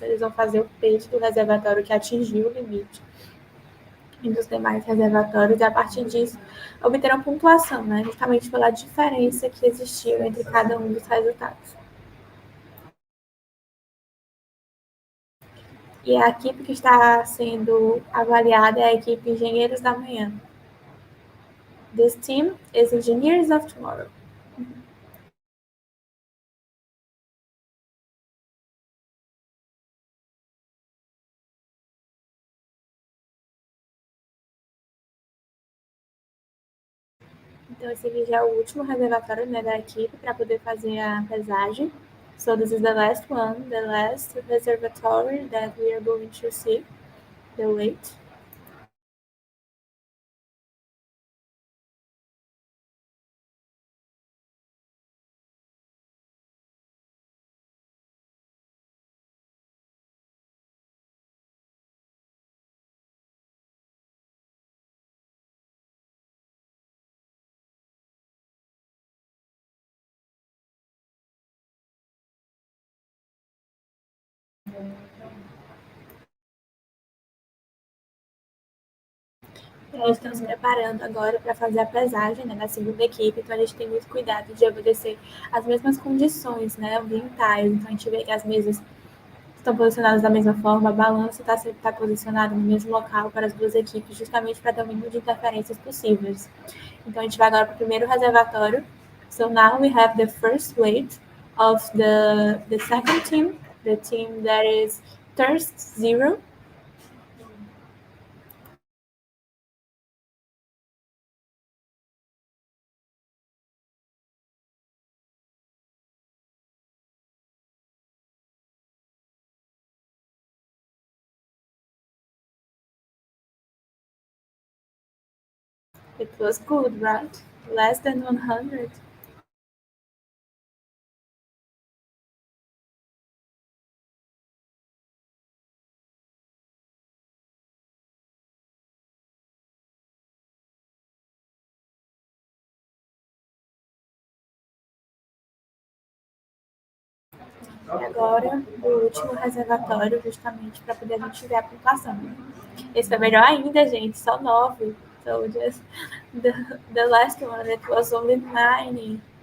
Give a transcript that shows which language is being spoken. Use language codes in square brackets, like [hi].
[pt] Eles vão fazer o peso do reservatório que atingiu o limite e dos demais reservatórios, e a partir disso obterão pontuação, né, justamente pela diferença que existiu entre cada um dos resultados. E a equipe que está sendo avaliada é a equipe Engenheiros da Manhã. [en] This team is Engineers of Tomorrow. [pt] Então, esse aqui já é o último reservatório, né, da equipe para poder fazer a pesagem. [en] So this is the last one, the last reservatory that we are going to see, the weight. [pt] Eles estão se preparando agora para fazer a pesagem, né, da segunda equipe, então a gente tem muito cuidado de obedecer as mesmas condições, né, ambientais. Então a gente vê que as mesas estão posicionadas da mesma forma, a balança está posicionada no mesmo local para as duas equipes, justamente para ter o mínimo de interferências possíveis. Então a gente vai agora para o primeiro reservatório. [en] So now we have the first weight of the second team, the team that is thirst 0. It was good, right? Less than 100. [pt] E agora, o último reservatório, justamente para poder a gente ver a pontuação. Esse foi melhor ainda, gente, só 9. [en] So just the last one, it was only 9.